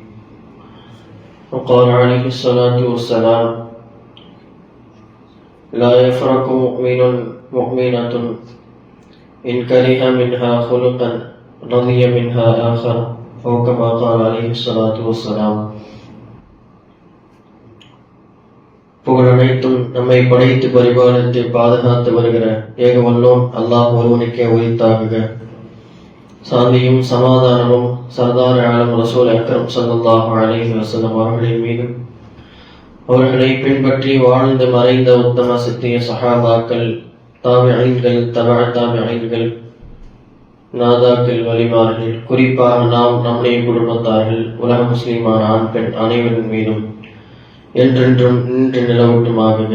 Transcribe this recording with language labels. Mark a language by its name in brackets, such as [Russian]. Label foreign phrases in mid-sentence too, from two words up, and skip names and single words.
[Arabic] وقال عليه الصلاة والسلام: لا يفرق مؤمن مؤمنة إن كره منها خلقا رضي منها آخر أو كما قال عليه الصلاة والسلام. [Tamil] புகழ் அனைத்தும் நம்மை படைத்து பரிபாலித்து பாதுகாத்து வருகிற ஏக வல்லோன் அல்லாஹ் ஒருவனுக்கே உரித்தாகுக. சாந்தியும் சமாதானமும் சர்தார் ஆலம் ரசூல் அக்ரம் [Arabic] صلى الله عليه وسلم [Tamil] அவர்களின் மீதும், அவர்களை பின்பற்றி வாழ்ந்து மறைந்த உத்தம சித்திய சஹாபாக்கள், தாபிஈன்கள், தபஅ தாபிஈன்கள், நாதாக்கள், வலிமார்கள், குறிப்பாக நாம் நம்முடைய குடும்பத்தார்கள், உலக முஸ்லிமான ஆண் பெண் அனைவரின் மீதும் என்றென்றும் நின்று நிலவட்டுமாகுக.